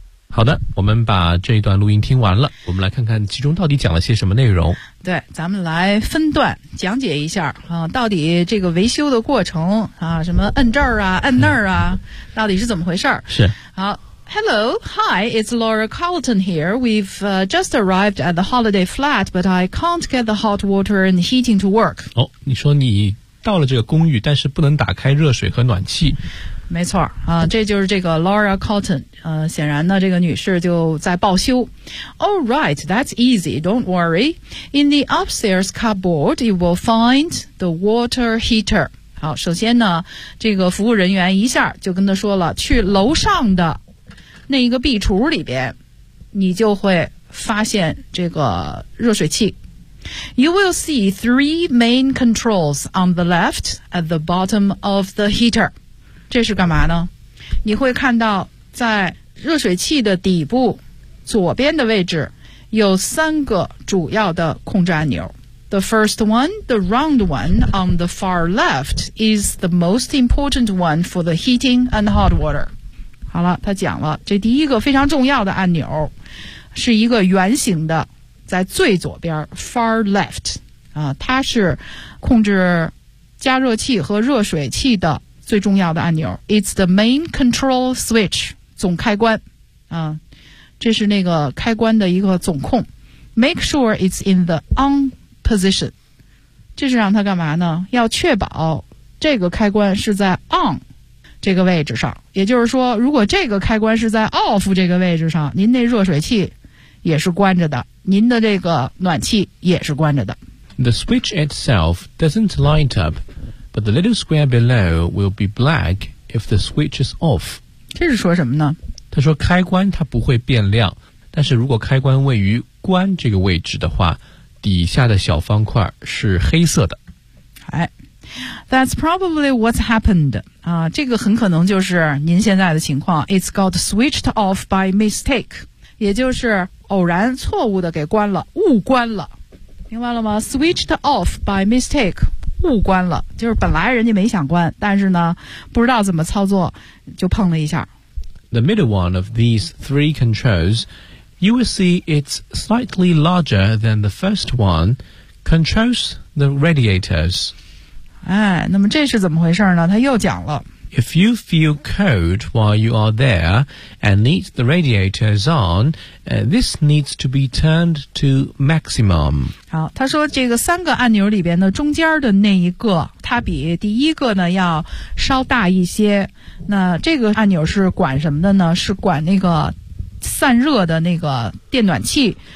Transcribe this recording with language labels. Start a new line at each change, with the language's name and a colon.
Chinese: 好的，我们把这一段录音听完了，我们来看看其中到底讲了些什么内容。对，咱们来分段讲解一下啊，到底这个维修的过程啊，什么摁这儿啊，摁那儿啊，到底是怎么回事儿？是。
English: 好 ，Hello, Hi, it's Laura Carlton here. We've、just arrived at the holiday flat, but I can't get the hot water and heating to work.
Chinese: 哦，你说你到了这个公寓，但是不能打开热水和暖气。没错啊，这就是这个 Laura Carlton。显然呢，这个女士就在报修。
English: All right, that's easy. Don't worry. In the upstairs cupboard, you will find the water heater.
Chinese: 好，首先呢，这个服务人员一下就跟她说了，去楼上的那一个壁橱里边，你就会发现这个热水器。
English: You will see three main controls on the left at the bottom of the heater.
Chinese: 这是干嘛呢？你会看到在热水器的底部左边的位置有三个主要的控制按钮。
English: The first one, the round one on the far left, is the most important one for the heating and hot water.
Chinese: 好了，他讲了，这第一个非常重要的按钮是一个圆形的，在最左边 far left 啊，它是控制加热器和热水器的。最重要的按钮
English: It's the main control switch
Chinese: 总开关、啊、这是那个开关的一个总控
English: Make sure it's in the on
Chinese: position， 这是让它干嘛呢？要确保这个开关是在 on 这个位置上，也就是说如果这个开关是在 off 这个位置上，您那热水器也是关着的，您的这个暖气也是关着的。
English: The switch itself doesn't light up, but the little square below will be black if the switch is off.
Chinese: 这是说什么呢？他说开关它不会变亮，但是如果开关位于关这个位置的话，底下的小方块是黑色的。
English: 哎，That's probably what's happened.
Chinese: 这个很可能就是您现在的情况。
English: It's got switched off by mistake.
Chinese: 也就是偶然错误的给关了，误关了。明白了吗？
English: Switched off by mistake.
Chinese: 误关了。就是本来人家没想关，但是呢，不知道怎么操作，就碰了一下。
English: The middle one of these three controls, you will see it's slightly larger than the first one, controls the radiators.
Chinese: 哎，那么这是怎么回事呢？他又讲了。
English: If you feel cold while you are there and need the radiators on, this needs to be turned to maximum.
Chinese: 好，他说这个三个按钮里边的中间的那一个，它比第一个呢要稍大一些。那这个按钮是管什么的呢？是管那个散热的那个电暖气。